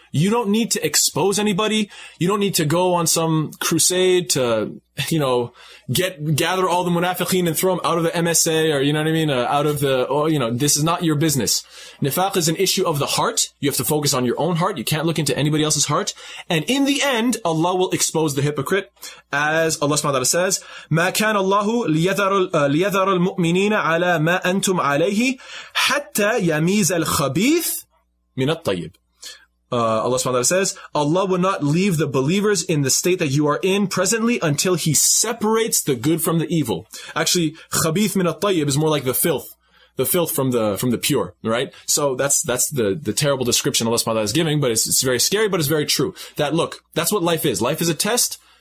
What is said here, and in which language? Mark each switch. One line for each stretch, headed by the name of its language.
English: You don't need to expose anybody. You don't need to go on some crusade to, gather all the munafiqeen and throw them out of the MSA or, out of the, this is not your business. Nifaq is an issue of the heart. You have to focus on your own heart. You can't look into anybody else's heart. And in the end, Allah will expose the hypocrite. As Allah subhanahu wa ta'ala says,
Arabic: ما كان الله ليذر المؤمنين على ما أنتم عليه حتى يميز الخبيث من الطيب.
English: Allah subhanahu wa ta'ala says, Allah will not leave the believers in the state that you are in presently until He separates the good from the evil. Actually, khabith min at-tayyib is more like the filth from the pure, right? So that's the terrible description Allah subhanahu wa ta'ala is giving, but it's very scary, but it's very true. That look, that's what life is. Life is a test.